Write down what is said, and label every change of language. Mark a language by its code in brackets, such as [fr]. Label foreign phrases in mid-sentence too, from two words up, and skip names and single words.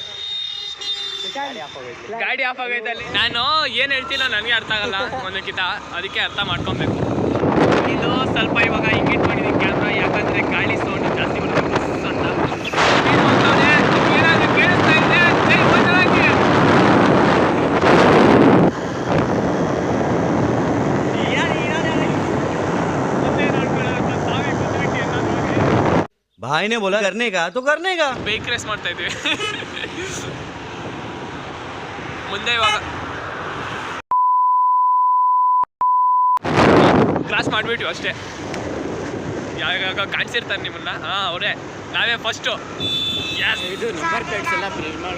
[kn] ಗಾಡಿ ಆಫ್ ಆಗೈತೆ ಅಲ್ಲಿ. ನಾನು ಏನು ಹೇಳ್ತೀನೋ ನನಗೆ ಅರ್ಥ ಆಗಲ್ಲ ಒಂದಕ್ಕಿಂತ, ಅದಕ್ಕೆ ಅರ್ಥ ಮಾಡ್ಕೊಬೇಕು. ಇದು ಸ್ವಲ್ಪ ಇವಾಗ ಹಿಂಗೆ ಇಟ್ಕೊಂಡಿದ್ದೀನಿ ಕ್ಯಾಮ್ರಾ, ಯಾಕಂದರೆ ಗಾಳಿ ಸೌಂಡ್ ಜಾಸ್ತಿ ಬರುತ್ತೆ ಅಂತ. ಏನಾದರೂ ಕೇಳಿಸ್ತಾ ಇದೆ [hi] भाई ने बोला करने का तो करने का. [en] bike race [kn] ಮಾಡ್ತಾ ಇದ್ವಿ. ಮುಂದೆ ಇವಾಗ ಕ್ರಾಸ್ ಮಾಡಿಬಿಟ್ವಿ ಅಷ್ಟೇ. ಯಾವಾಗ ಕಾಣಿಸಿರ್ತಾರೆ ನಿಮ್ಮನ್ನ, ಹಾಂ ಅವರೇ, ನಾವೇ ಫಸ್ಟು. ಇದು [en] number plates [kn] ಎಲ್ಲ ಬ್ಲರ್ ಮಾಡು.